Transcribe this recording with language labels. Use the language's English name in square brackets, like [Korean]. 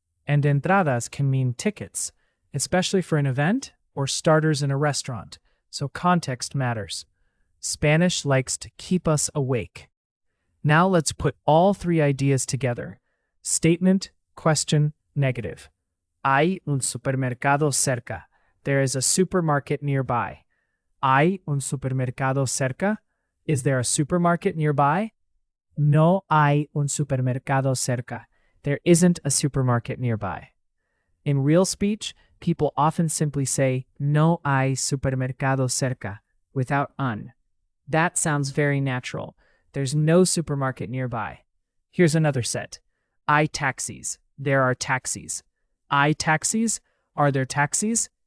[English] And entradas can mean tickets, especially for an event or starters in a restaurant, so context matters. Spanish likes to keep us awake. Now let's put all three ideas together. Statement, question, negative. [Spanish] Hay un supermercado cerca. [English] There is a supermarket nearby. [Spanish] ¿Hay un supermercado cerca? [English] Is there a supermarket nearby? [Spanish] No hay un supermercado cerca. [English] There isn't a supermarket nearby. In real speech, people often simply say [Spanish] no hay supermercado cerca [English] without un. That sounds very natural. There's no supermarket nearby. Here's another set. [Spanish] Hay taxis. [English] There are taxis. [Spanish] Hay taxis? [English] Are there taxis?